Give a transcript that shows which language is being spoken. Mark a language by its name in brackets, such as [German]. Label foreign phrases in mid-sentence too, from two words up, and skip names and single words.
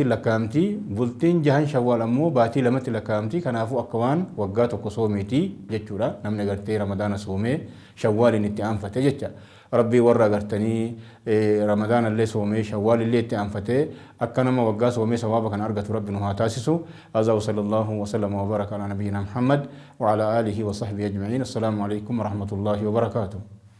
[Oromo] lakkaa'amti bultiin jahan shawwaal ammoo baatii 2 lakkaa'amti kanaafuu akka waan waggaa tokko soomeeti jechuudha namni gartee ramadaana soomee shawwaaliin itti aanfate jecha rabbii warra agartanii ramadaana illee soomee shawwaal illee itti aanfate akka nama waggaa soomee sawaaba kan argatu rabbi nu haa taasisu [Arabic] عز وصلى الله وسلم وبارك على نبينا محمد وعلى آله وصحبه أجمعين السلام عليكم ورحمة الله وبركاته.